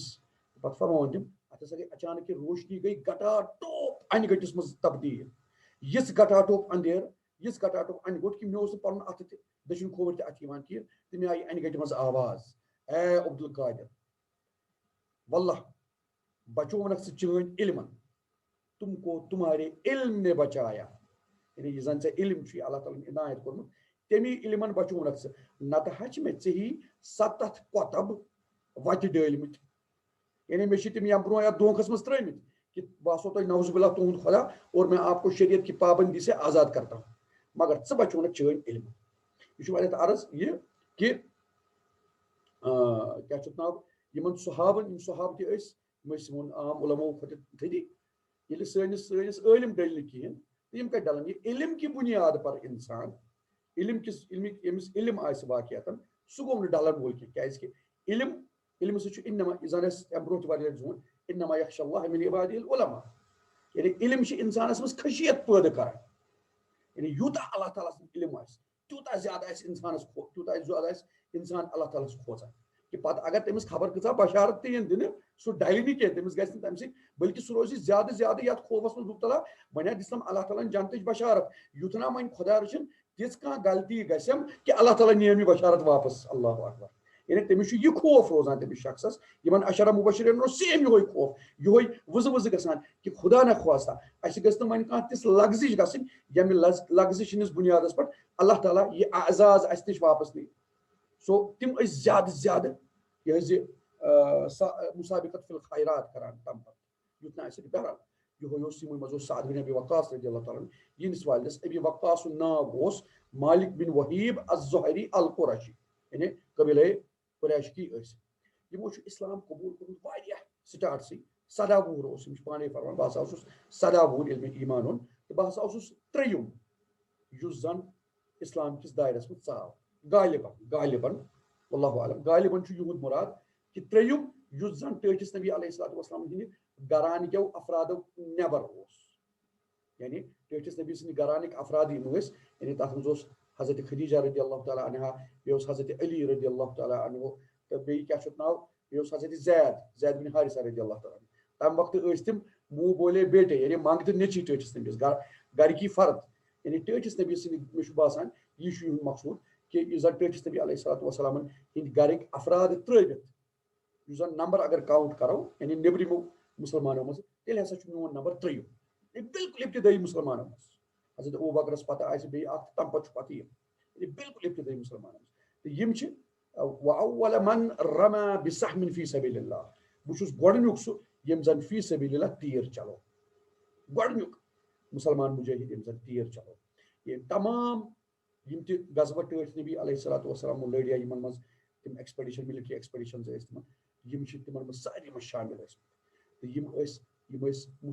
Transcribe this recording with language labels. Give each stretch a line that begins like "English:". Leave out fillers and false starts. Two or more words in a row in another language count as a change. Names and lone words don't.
Kashmiri: پتہٕ فرماوان تِم اتھ ہسا گٔے اچانک یہِ روشنی گٔے گٹا ٹوپ انہِ گٔٹِس منٛز تبدیٖل یِژھ گٹا ٹوپ اندھیر یِژھ گٹا ٹوپ انہِ گوٚٹ کہِ مےٚ اوس نہٕ پنُن اتھٕ تہِ دٔچھُن کھووُر تہِ اتھِ یِوان کِہیٖنۍ تہٕ مےٚ آیہِ انہِ گٹہِ منٛز آواز اے عبد القادر واللہ بچونکھ ژٕ چٲنۍ علمن
Urdu: تم کو تمہارے علم نے بچایا
Kashmiri: یعنی یہ زن ژےٚ علم چھُے اللہ تعالیٰ ہن عنایت کوٚرمُت تمی علمن بچونکھ ژٕ نتہٕ ہچہِ مےٚ ژےٚ 7 کۄتب وتہِ ڈٲلمٕتۍ یعنی مےٚ چھِ تِم ییٚمہِ برونٛہہ یتھ دھونٛکھس منٛز ترٲمٕتۍ کہ بہٕ آسو تۄہہِ
Arabic: نعوذ باللہ
Kashmiri: تُہُنٛد خۄدا
Urdu: اور میں آپ کو شریعت کی پابندی سے آزاد کرتا ہوں
Kashmiri: مگر ژٕ بچونکھ چٲنۍ علم یہ چھُ واریاہ عرض یہِ کہِ کیٛاہ چھُ ناو یِمن صحابن یِم صحاب تہِ ٲسۍ یِم ٲسۍ یِمن عام علماو کھۄتہٕ تھٔدی ییٚلہِ سٲنِس عٲلم ڈٔلۍ نہٕ کِہیٖنۍ یِم کتہِ ڈلن یہِ
Urdu: علم کی بُنیاد پر
Kashmiri: انسان علم کِس ییٚمِس علم آسہِ واقعیتن سُہ گوٚو نہٕ ڈلن وول کینٛہہ کیٛازِ کہِ علمہٕ سۭتۍ چھُ انما زن اَسہِ امہِ برونٛہہ تہِ واریاہ لٹہِ ووٚن
Arabic: انما یخشى الله من عباده العلماء
Kashmiri: یعنی علم چھِ انسانس منٛز خشیت پٲدٕ کران یعنی یوٗتاہ اللہ تعالیٰ سُنٛد علم آسہِ تیوٗتاہ زیادٕ آسہِ انسانس تیوٗتاہ زیادٕ آسہِ انسان اللہ تعالیٰ ہس کھوژان کہ پتہٕ اگر تٔمِس خبر کۭژاہ بشارت تہِ یِن دِنہٕ سُہ ڈلہِ نہٕ کینٛہہ تٔمِس گژھِ نہٕ تمہِ سۭتۍ بلکہِ سُہ روزِ زیادٕ زیادٕ یتھ خوفس منٛز مُبتلا وۄنۍ دِژنم اللہ تعالیٰ ہن جنتٕچ بشارت یُتھ نا وۄنۍ خۄدا رٔچھِنۍ تِژھ کانٛہہ غلطی گژھٮ۪م کہ اللہ تعالیٰ نِیَم یہِ بشارت واپس اللہ اکبر یعنی تٔمِس چھُ یہِ خوف روزان تٔمِس شخصس یِمن اشرا مبشرین اوس سیم یِہوے خوف یِہوے وٕزٕ وٕزٕ گژھان کہ خدا نہ خواستہ اَسہِ گٔژھ نہٕ وۄنۍ کانٛہہ تِژھ لغزش گژھٕنۍ ییٚمہِ لغزش ہِنٛدِس بُنیادس پٮ۪ٹھ اللہ تعالیٰ یہِ اعزاز اَسہِ نِش واپس نی سو تِم ٲسۍ زیادٕ زیادٕ یہِ حظ یہِ
Arabic: مسابقت فی الخیرات
Kashmiri: کران تمہِ پتہٕ یُتھ نہٕ اَسہِ بہرحال یِہوے اوس یِموٕے منٛز اوس سعد بن ابی وقاص رضی اللہ تعالیٰ یِہنٛدِس والدس ابی وقاص سُنٛد ناو اوس مالک بن وحیب الزہری القرشی یعنی قبیلے قریشکی ٲسۍ یِمو چھُ اسلام قبوٗل کوٚرمُت واریاہ سٹارٹسٕے 17 وُہُر اوس یِم چھِ پانے فرمان بہٕ ہسا اوسُس 17 وُہُر ییٚلہِ مےٚ ایٖمان اوٚن تہٕ بہٕ ہسا اوسُس 3یِم یُس زن اسلام کِس دایرس منٛز ژاو غالبن
Arabic: واللہ عالم
Kashmiri: غالبن چھُ یِہُنٛد مُراد کہ 3یِم یُس زن ٹٲٹھِس نبی علیہ الصلوۃ والسلام ہِنٛدِ گرانہِ کیو افرادو نٮ۪بر اوس یعنی ٹٲٹھِس نبی سٕنٛدِ گرانٕکۍ افراد یِم ٲسۍ یعنی تتھ منٛز اوس حضرت خدیجہ رضی اللہ تعالیٰ عنہا بیٚیہِ اوس حضرت علی رضی اللہ تعالیٰ عنہ تہٕ بیٚیہِ کیٛاہ چھُ ناو بیٚیہِ اوس حضرت زید بن حارثہ رضی اللہ تعالیٰ عنہ تمہِ وقتہٕ ٲسۍ تِم
Urdu: منہ بولے بیٹے
Kashmiri: یعنی منٛگتہٕ نیٚچی ٹٲٹھِس نبیَس گرِکی فرد یعنی ٹٲٹھِس نبی سٕنٛدِ مےٚ چھُ باسان یہِ چھُ یِہُنٛد مقصوٗد کہ یُس زن ٹٲٹھِس نبی علیہ الصلوۃ والسلامن ہِنٛدۍ گرٕکۍ افراد ترٲوِتھ یُس زن نمبر اگر کاؤنٹ کرو یعنی نیبرِمو مسلمانو منٛز تیٚلہِ ہسا چھُ میون نمبر 3یِم بالکل ابتدٲیی مسلمانو منٛز حضرت ابوٗبکرس پتہٕ آسہِ بیٚیہِ اکھ تمہِ پتہٕ چھُ پتہٕ یِم یعنی بالکل ابتدٲیی مسلمانو منٛز تہٕ یِم چھِ
Arabic: وَأَوَّلَ مَنْ رَمَى بِسَہْمٍ فِي سَبِيلِ اللَّهِ
Kashmiri: بہٕ چھُس گۄڈٕنیُک سُہ ییٚمۍ زن
Arabic: فی سبیل اللہ
Kashmiri: تیٖر چلو گۄڈٕنیُک مُسلمان مُجٲہِد ییٚمۍ زن تیٖر چلو یہِ تمام یِم تہِ غزوہ ٹٲٹھۍ نبی علیہ الصلوۃ والسلام لٔڑۍ یا یِمن منٛز تِم ایکسپیڈِشن
English: military expeditions
Kashmiri: ٲسۍ تِمن یِم چھِ تِمن منٛز سارنٕے منٛز شٲمِل ٲسمٕتۍ تہٕ یِم ٲسۍ